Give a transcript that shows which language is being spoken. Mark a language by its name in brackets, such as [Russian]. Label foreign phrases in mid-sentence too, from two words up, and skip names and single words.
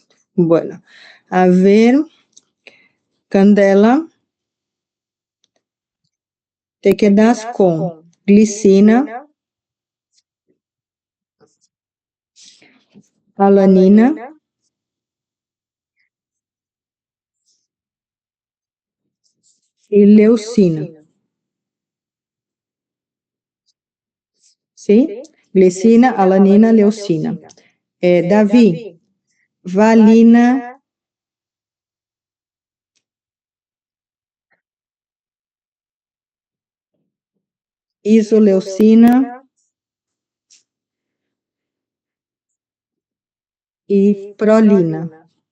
[Spanish] Bueno, a ver, Candela, te quedas con glicina, alanina, y leucina. ¿Sí? Glicina, alanina, leucina. David, valina, isoleucina y prolina.